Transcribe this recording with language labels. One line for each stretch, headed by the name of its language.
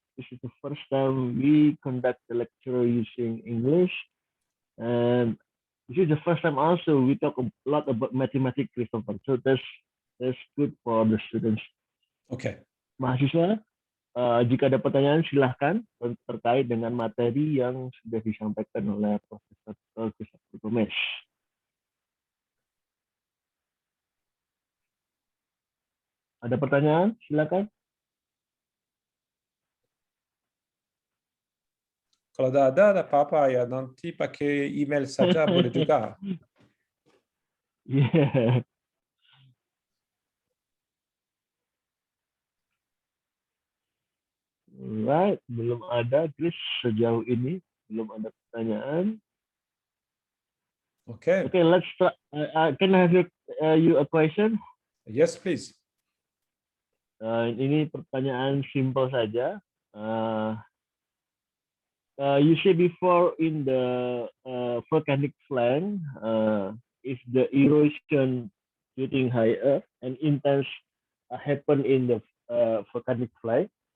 English: This is the first time we conduct the lecture using English, and this is the first time also we talk a lot about mathematics, Christopher. So that's good for the students. Okay.
Indonesian: Mahasiswa, jika ada pertanyaan silahkan terkait dengan materi yang sudah disampaikan oleh Profesor Christopher Gomez. Ada pertanyaan? Silakan. Kalau ada apa-apa ya, nanti pakai email saja boleh juga.
English: Yeah.
Indonesian: Alright, belum ada, Chris, sejauh ini belum ada pertanyaan.
English: Okay. Okay, let's start. Can I have you a question? Yes, please.
Indonesian: Ini pertanyaan simple saja.
English: You say before in the volcanic flank, if the erosion getting higher and intense happen in the volcanic flank,